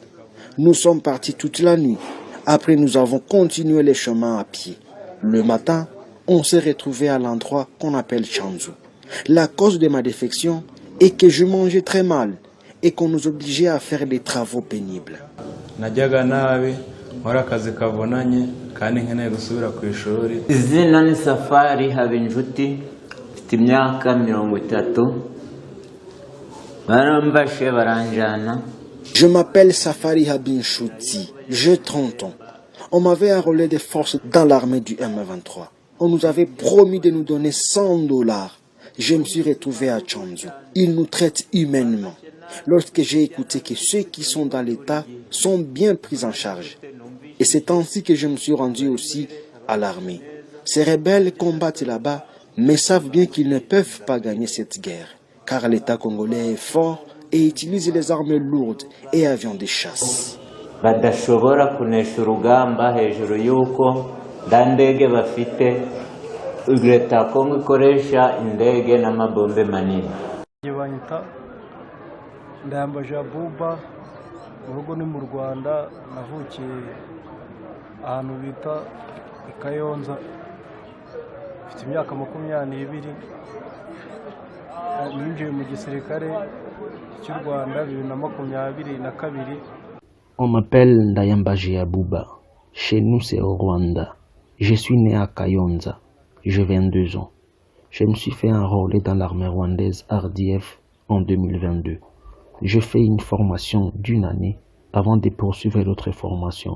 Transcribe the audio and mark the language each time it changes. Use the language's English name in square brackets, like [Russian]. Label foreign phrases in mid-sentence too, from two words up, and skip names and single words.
[French] Nous sommes partis toute la nuit. Après, nous avons continué le chemin à pied. Le matin, on s'est retrouvé à l'endroit qu'on appelle Chanzu. La cause de ma défection est que je mangeais très mal et qu'on nous obligeait à faire des travaux pénibles. [Kinyarwanda] Izina ni Safari Habinjuti, mfite imyaka 30. Barambashe baranjana [French] Je m'appelle Safari Habinchouti, j'ai 30 ans. On m'avait enrôlé des forces dans l'armée du M23. On nous avait promis de nous donner $100. Je me suis retrouvé à Tchanzu. Ils nous traitent humainement. Lorsque j'ai écouté que ceux qui sont dans l'État sont bien pris en charge. Et c'est ainsi que je me suis rendu aussi à l'armée. Ces rebelles combattent là-bas, mais savent bien qu'ils ne peuvent pas gagner cette guerre, car l'État congolais est fort et utilise les armes lourdes et avions de chasse. [Kinyarwanda] badashobora kunesha urugamba hejuru y'uko nda ndege bafite leta ya Kongo ikoresha indege n'amabombe manini. Banyita Ndayambaje Abuba, mu rugo ni mu Rwanda, navukiye ahantu bita i Kayonza, mfite imyaka 22, ninjiye mu gisirikare cy'u Rwanda 2022. [French] On m'appelle Ndayambaje Abuba. Chez nous, c'est au Rwanda. Je suis né à Kayonza. J'ai 22 ans. Je me suis fait enrôler dans l'armée rwandaise RDF en 2022. Je fais une formation d'1 année avant de poursuivre l'autre formation.